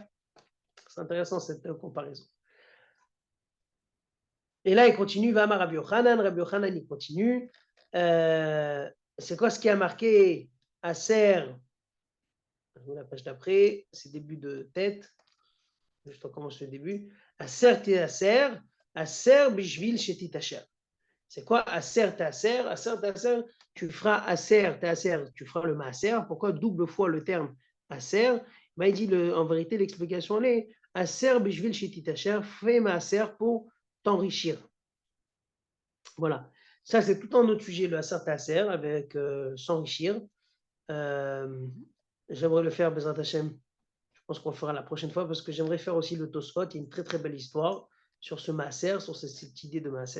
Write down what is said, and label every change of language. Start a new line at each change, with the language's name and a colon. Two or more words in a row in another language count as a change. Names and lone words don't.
French: C'est intéressant cette comparaison. Et là, il continue, va à Rabbi Yochanan, il continue. C'est quoi ce qui a marqué Aser? La page d'après, c'est début de tête. Juste on commence le début.
Hebrew: עשר תעשר בשביל שתתעשר.
French: C'est quoi
Hebrew: עשר תעשר? עשר תעשר,
French: tu feras
Hebrew: עשר תעשר,
French: tu feras le Maaser. Pourquoi double fois le terme Aser? Il dit en vérité, l'explication est
Hebrew: עשר בשביל שתתעשר,
French: fais Maaser pour t'enrichir. Voilà. Ça, c'est tout un autre sujet, le
Hebrew: עשר תעשר,
French: avec s'enrichir. J'aimerais le faire,
Hebrew: בעזרת השם.
French: Je pense qu'on le fera la prochaine fois parce que j'aimerais faire aussi le Tosfot. Il y a une très très belle histoire sur ce Maaser, sur cette idée de Maaser.